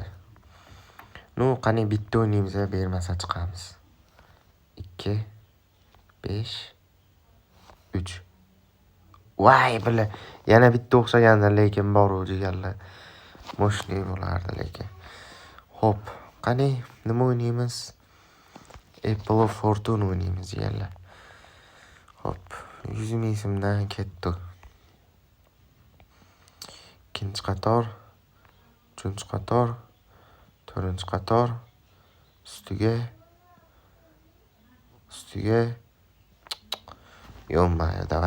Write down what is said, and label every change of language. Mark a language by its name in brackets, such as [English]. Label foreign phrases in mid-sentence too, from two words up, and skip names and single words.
[Uzbek] Qani bitta o'ynaymiz, bermasa chiqamiz. 2, 5, 3. Voy, bila, yana bitta o'xshaganda, lekin bor u jigarlar. Moshni bo'lardi lekin. Hop, qani nima o'ynaymiz? Apple of Fortune o'ynaymiz jigarlar. Hop, 100 ming so'mdan ketdi. Ikkinchi qator, uchinchi qator, to'rtinchi qator, ustiga. Yo'q-mayo, davay.